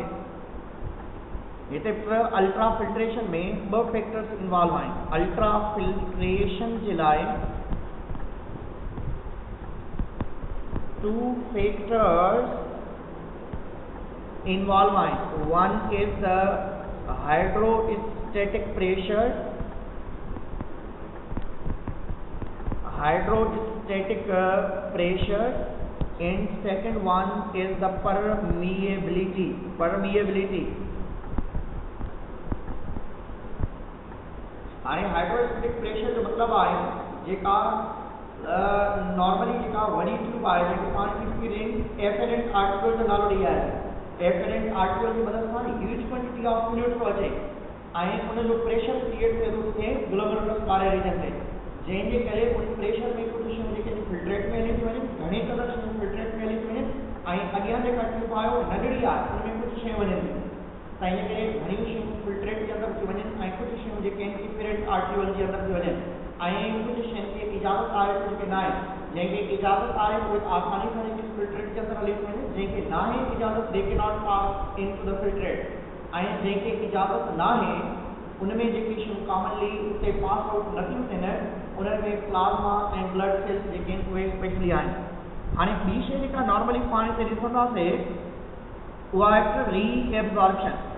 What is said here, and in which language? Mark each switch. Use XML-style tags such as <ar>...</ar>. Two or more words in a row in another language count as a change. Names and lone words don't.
<sd>हिते</sd> <en>ultra filtration</en> <sd>में ॿ</sd> <en>factors involve</en> <sd>आहिनि।</sd> <en>ultra filtration</en> <sd>जे लाइ 2</sd> <en>factors involve</en> <sd>आहिनि।</sd> <en>one is the hydrostatic pressure, and second one is the permeability।</en> <sd>हाणे</sd> <en>hydrostatic pressure</en> <sd>जो मतलब आहे जेका नॉर्मली जेका वॾी ट्यूब आहे जेके पाण</sd> <en>afferent article</en> <sd>जो नालो ॾेई आहे।</sd> <en>afferent article</en> <sd>जी मदद सां</sd> <en>huge quantity of fluid</en> <sd>थो अचे ऐं उन जो</sd> <en>pressure create</en> <sd>थिए थो ग्लोमेरुलस वारे रीजन ते, जंहिंजे करे उन प्रेशर में कुझु शयूं जेके फिल्ट्रेट में हली थियूं वञनि, घणी कलर शयूं फिल्ट्रेट में हली थियूं वञनि, ऐं अॻियां जेका ट्यूब आहे उहा नंढड़ी आहे, उन में कुझु शयूं वञनि थियूं। त इन करे घणियूं शयूं फिल्ट्रेट जे अंदरि थी वञनि ऐं कुझु शयूं जेके आहिनि</sd> <en>efferent article</en> <sd>जे अंदरि थी वञनि, ऐं कुझु शयुनि खे इजाज़त आहे, कुझु खे न आहे। जंहिंखे इजाज़त आहे उहे आसानी सां जेके फिल्ट्रेट जे अंदरि हली थी वञनि, जंहिंखे न आहे इजाज़त</sd> <en>they can not pass in to the filtrate,</en> <sd>ऐं जंहिंखे इजाज़त न आहे उन में जेकी शयूं कॉमनली उते</sd> <en>pass out</en> <sd>नथियूं थियनि उन्हनि में प्लाज़्मा ऐं</sd> <en>blood cells</en> <sd>जेके आहिनि उहे स्पेशली आहिनि। हाणे ॿी शइ जेका नॉर्मली पाण हिते ॾिसंदासीं उहा आहे रीएब्ज़ॉर्प्शन।</sd>